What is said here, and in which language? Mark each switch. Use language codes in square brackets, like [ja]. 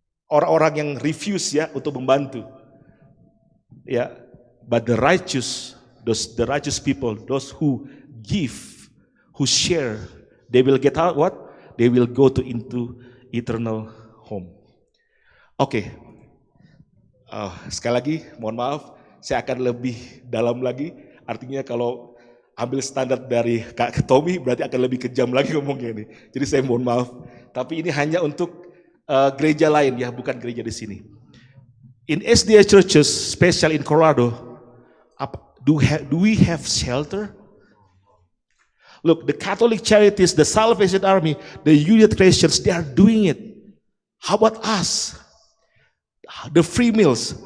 [id] Orang-orang yang refuse ya untuk membantu. [en] Ya, but the righteous people, those who give, who share, they will get out what? They will go into eternal home. [id] Oke. Sekali lagi, mohon maaf, saya akan lebih dalam lagi. Artinya kalau ambil standar dari Kak Tommy, berarti akan lebih kejam lagi ngomongnya ini. Jadi saya mohon maaf. Tapi ini hanya untuk gereja lain ya, bukan gereja di sini. [en] In SDA churches, special in Colorado, do we have shelter? Look, the Catholic charities, the Salvation Army, the United Christians, they are doing it. How about us? The free meals.